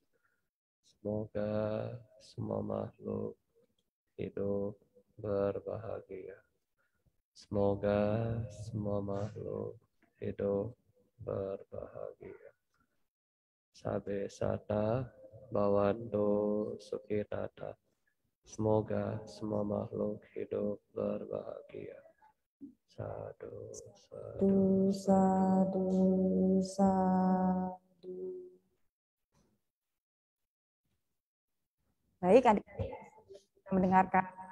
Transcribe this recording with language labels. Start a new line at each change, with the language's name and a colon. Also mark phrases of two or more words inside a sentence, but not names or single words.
Indonesian: Semoga semua makhluk hidup berbahagia. Semoga semua makhluk hidup berbahagia.
Pali: Sabe sata bhavantu sukhita.
Indonesian: Semoga semua makhluk hidup berbahagia.
Pali: Sadu, sadu, Sadu, sadu.
Indonesian: Baik, adik-adik, kita mendengarkan.